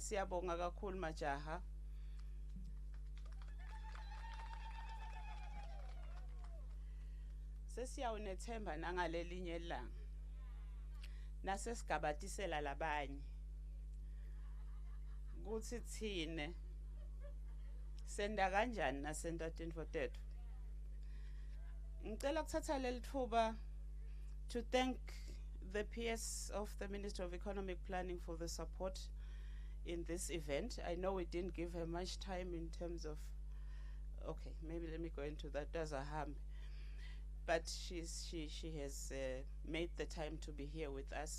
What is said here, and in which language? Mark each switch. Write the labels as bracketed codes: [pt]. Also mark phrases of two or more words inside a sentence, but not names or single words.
[ss] Siyabonga kakhulu majaha. Sesiyawunethemba nangalelinye ilanga nasesigabatisela labanye kuthi thine senda kanjani nasenda tintfo tethu. Ngicela ukuthatha leli thuba [en] to thank the PS of the Ministry of Economic Planning for the support in this event. I know we didn't give her much time in terms of, okay, maybe let me go into that. Does a harm. But she has made the time to be here with us.